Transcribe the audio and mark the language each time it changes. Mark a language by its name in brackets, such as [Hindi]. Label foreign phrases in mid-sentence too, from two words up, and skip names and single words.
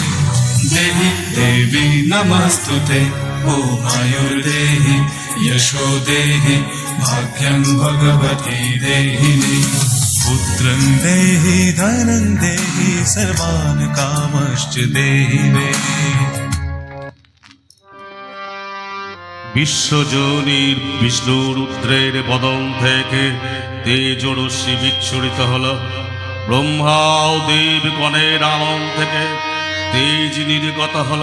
[Sanskrit] देहि देवी नमस्तुते। ॐ आयुर्देहि यशो देहि भाग्यं भगवती देहि मे। पुत्रं देहि धनं देहि सर्वान् कामश्च देहि मे। [Bangla] বিশ্বজনীর বিষ্ণু রুদ্রের বদন থেকে তেজরশ্মি বিচ্ছুরিত হল। ব্রহ্মা ও দেবগণের আনন থেকে তেজ নির্গত হল।